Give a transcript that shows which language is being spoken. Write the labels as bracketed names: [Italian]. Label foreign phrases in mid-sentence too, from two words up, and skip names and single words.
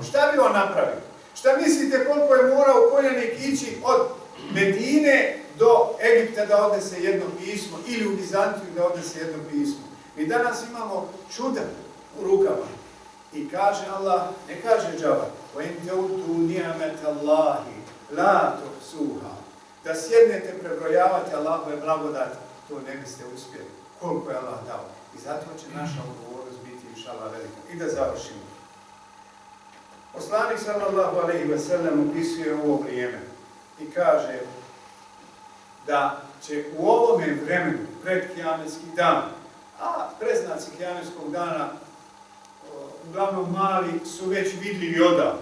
[Bosnian] Šta bi on napravio? Šta mislite koliko je morao konjanik ići od Medine do Egipta da odnese jedno pismo ili u Bizantiju da odnese jedno pismo? Mi danas imamo čuda u rukama. I kaže Allah, ne kaže džaba, [Arabic] وَإِنْ تَوْتُوا نِعْمَةَ اللَّهِ لَا تُحْصُوهَا. [Bosnian] Da sjednete prebrojavati Allahove blagodati, to ne biste uspjeli. Koliko je Allah dao. I zato će naša odgovornost biti inšallah velika. I da završimo. Poslanik [Arabic] صلى الله عليه وسلم [Bosnian] opisuje ovo vrijeme i kaže da će u ovome vremenu pred kijametski dan, a predznaci kijametskog dana uglavnom mali su već vidljivi odavno.